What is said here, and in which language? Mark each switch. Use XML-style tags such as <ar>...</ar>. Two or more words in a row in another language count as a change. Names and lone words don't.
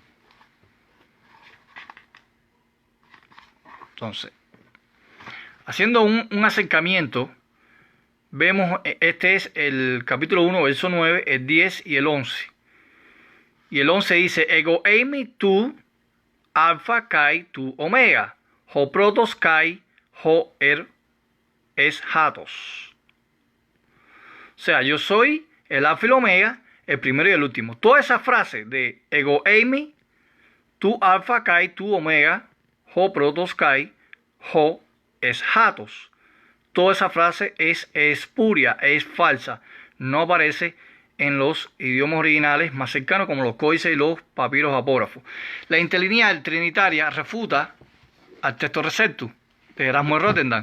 <es>Entonces, haciendo un acercamiento, vemos, este es el capítulo 1, verso 9, el 10 y el 11. Y el 11 dice,</es> <el>Εγώ είμι το άλφα και το ωμέγα, ο πρώτος και ο έσχατος.</el> <es>O sea, yo soy el alfa y el omega, el primero y el último. Toda esa frase de</es> <el>Εγώ είμι το άλφα και το ωμέγα, ο πρώτος και ο έσχατος.</el> <es>Toda esa frase es espuria, es falsa. No aparece en los idiomas originales más cercanos como los códices y los papiros apógrafos. La interlineal trinitaria refuta al texto receptus de Erasmo de Rotterdam.</es>